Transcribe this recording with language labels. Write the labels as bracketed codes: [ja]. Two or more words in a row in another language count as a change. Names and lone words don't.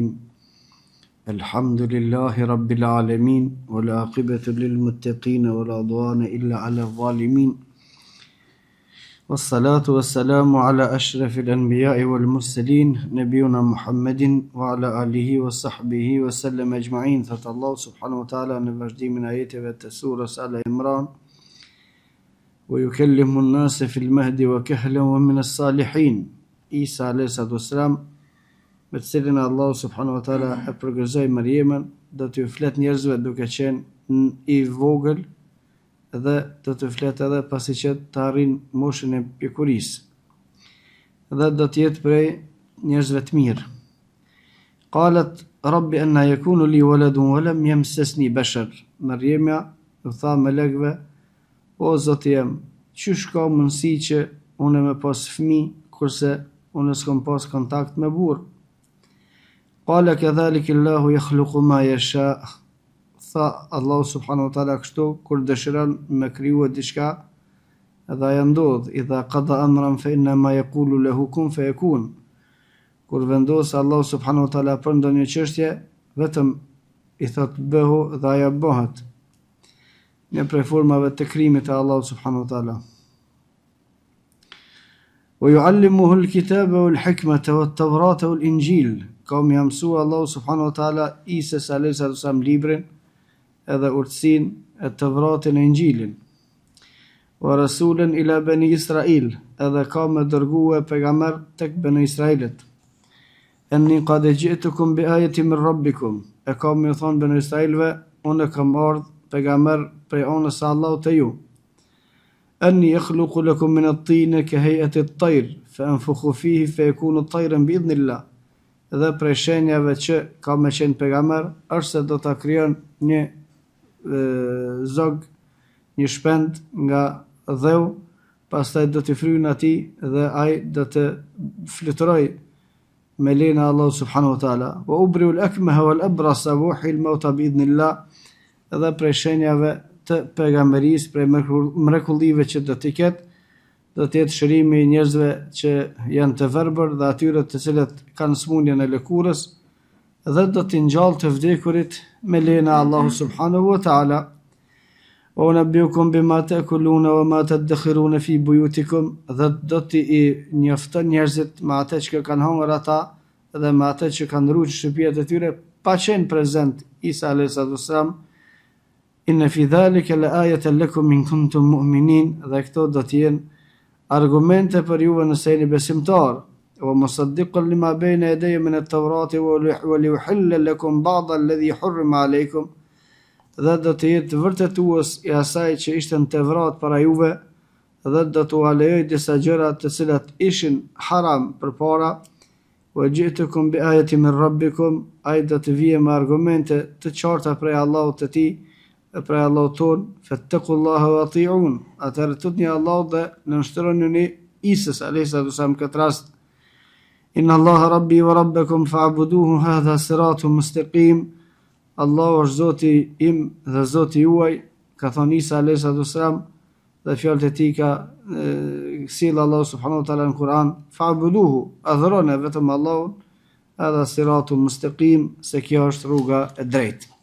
[ar] الحمد لله رب العالمين والعاقبة للمتقين ولا عدوان إلا على الظالمين والصلاة والسلام على أشرف الأنبياء والمرسلين نبينا محمد وعلى آله وصحبه وسلم أجمعين. ثت الله سبحانه وتعالى نفجدي من آياته سورة آل عمران ويكلم الناس في المهد وكهلا ومن الصالحين. عيسى عليه الصلاة والسلام, [sq] me të cilin Allah [ar] سبحانه وتعالى [sq] e përgëzoi Mariamën, do t'ju flet njerëzve duke qenë i vogël dhe do t'ju flet edhe pasi që të arrin moshën e pjekurisë. Dhe do të jetë prej njerëzve të mirë. [ar] قالت رب أنى يكون لي ولد ولم يمسسني بشر. [sq] Mariama u tha melekëve: O Zoti jam, çish ka mundësi që unë me pas fëmijë kurse unë s'kam pas kontakt me burr? [ar] قال كذلك الله يخلق ما يشاء. [sq] Tha Allah [ar] سبحانه وتعالى [sq] kështu kur dëshiron me kriju diçka edhe ajo ndodh. [ar] إذا قضى أمرا فإنما يقول له كن فيكون. [sq] Kur vendos Allah [ar] سبحانه وتعالى [sq] për ndonjë çështje, vetëm i thot bëhu dhe ajo bëhet. Një prej formave të krijimit të Allah [ar] سبحانه وتعالى. ويعلمه الكتاب والحكمة والتوراة والإنجيل. [sq] Kam ja mësua Allah [ar] سبحانه وتعالى [sq] Isa [ar] عليه السلام [sq] librin edhe urtësinë e Tevratin e Injilin. [ar] ورسولا إلى بني إسرائيل, [sq] edhe ka me dërguar pejgamber tek bani Israilit. [ar] أني قد جئتكم بآية من ربكم. [sq] E ka me thon bani Israilve, unë kam ardh pejgamber prej anës së Allahut te ju. [ar] أني يخلق لكم من الطين كهيئة الطير فأنفخ فيه فيكون طيرا بإذن الله. [sq] Dhe prej shenjave që ka me qenë pejgamber është se do ta krijon një zog, një shpend nga dheu, pastaj do t'i fryn atij dhe ai do të fluturoj me lejen e Allah [ar] سبحانه وتعالى. وأبرئ الأكمه والأبرص وأحيي الموتى بإذن الله. [sq] Dhe prej shenjave të pejgamberisë, prej mrekullive që do t'i ketë, do të jetë shërimi i njerëzve që janë të verbër dhe atyre të cilët kanë smundjen e lëkurës, dhe do t'i ngjallë të vdekurit me lejen e Allahut [ar] سبحانه وتعالى. وأنبئكم بما تأكلون وما تدخرون في بيوتكم. [sq] Dhe do t'i njofton njerëzit me atë që kanë hëngur ata dhe me atë që kanë rruajtur shtëpiat e tyre pa qenë prezent Isa [ar] عليه السلام. إن في ذلك لآية لكم إن كنتم مؤمنين. [sq] Dhe këto do të jenë argumente për juve nëse jeni besimtar. [ar] ومصدقا لما بين يدي من التوراة ولأحل لكم بعض الذي حرم عليكم. [sq] Dhe do të jetë vërtetues i asaj që ishte në Tevrat para juve, dhe do t'u alejoj disa gjëra të cilat ishin haram përpara. [ar] وجئتكم بآية من ربكم. [sq] Ai do të vijë me argumente të qarta prej Allahut të tij, prej Allahut ton. [ar] فاتقوا الله وأطيعون. [sq] Atëherë tutni Allahut dhe nënshtroni Isës [ar] عليه السلام [sq] këtë rast. [ar] إن الله ربي وربكم فاعبدوه هذا صراط مستقيم. [sq] Allahu është Zoti im dhe Zoti juaj, ka thënë Isa [ar] عليه السلام, [sq] dhe fjalët e tij ka sjell Allahu [ar] سبحانه وتعالى [sq] në Kur'an. Fa'buduhu, adhuroni vetëm Allahun, [ar] هذا صراط مستقيم, [sq] se kjo është rruga e drejtë.